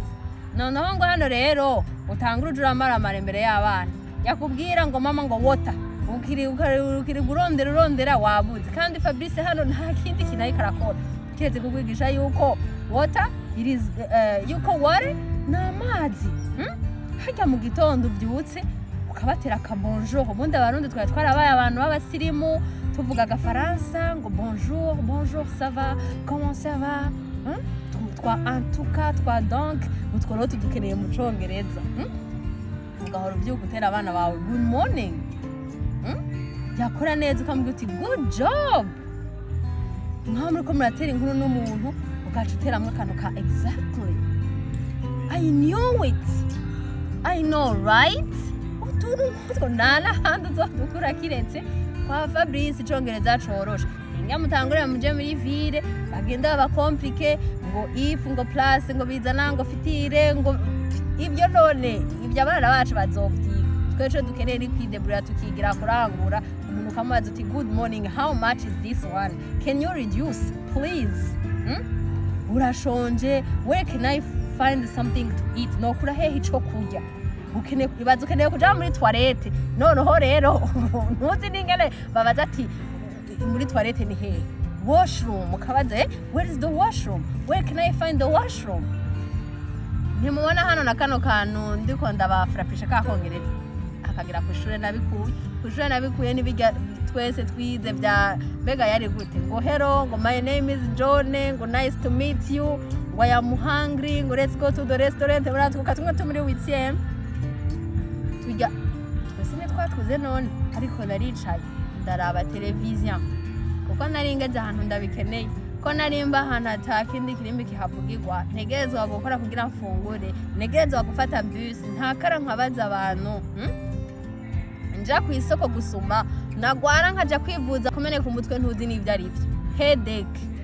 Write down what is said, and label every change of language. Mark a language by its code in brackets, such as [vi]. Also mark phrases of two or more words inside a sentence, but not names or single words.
[rn] Noneho ngo hano rero utangura ujuramarama imbere y'abana yakubwira ngo mama ngo water ukiri urondera wabuze kandi Fabrice hano nta kindi kinayi karakora kiretse kugwigisha yuko water yuko water n'amazi. Hajya mu gitondo byutse ukabatera akabonjour. Ubundi abarundi twarabaye abantu b'abasirimu tuvuga agafaransa ngo [fr] bonjour ça va comment ça va [rn] twa [fr] en tout cas [rn] twa donc utwo rero tudukeneye mu Congereza. Ugahora ubyugutera abana bawe [en] good morning [rn] yakora neza ukambwira uti [en] good job [rn] nka muri ko muratera inkuru n'umuntu ugaca uteramwe akantu ka [en] exactly I knew it I know right [rn] utwo nana handi uzokura kiretse kwa Fabrice Icongereza Coroshe. Inga mutangure muje muri ville bagenda bakomplike ngo if ngo plus ngo bizana ngo fitire ngo ibyo none ibyo abana bacu bazovyiga twece dukeneye kwidebura tukigira kurangura umuntu kamaze uti [en] good morning how much is this one can you reduce please [rn] urashonje [en] where can I find something to eat [rn] no kura hehe ico kurya ukeneye kuja muri toilette noneho rero ntuzi ningene babaza ati muri toilette ni hehe washroom ukabaza [en] where is the washroom where can I find the washroom [rn] ntimubona hano na kano kantu ndiko ndabafrapisha kakongereza akagira ku ishure nabikuye nibijya twese twize bya mbega yari gute ngo hello ngo [en] my name is John [rn] ngo [en] nice to meet you [rn] ngo [en] I am hungry [rn] ngo [en] let's go to the restaurant [rn] baratwuka tumwe tumuri WTM tujya twese twatwuze none ariko naricaye ndaraba televiziyo kuko nari ngeze ahantu ndabikeneye ko narimba ahantu atakindi kirimbi kihavugirwa ntegerezwa gukora kugira mfungure ntegerezwa gufata bus ntakara nkabaza abantu nja ku isoko gusuma nagwara nkaja kwivuza kumeneka umutwe ntuzi n'ibyo ari byo headache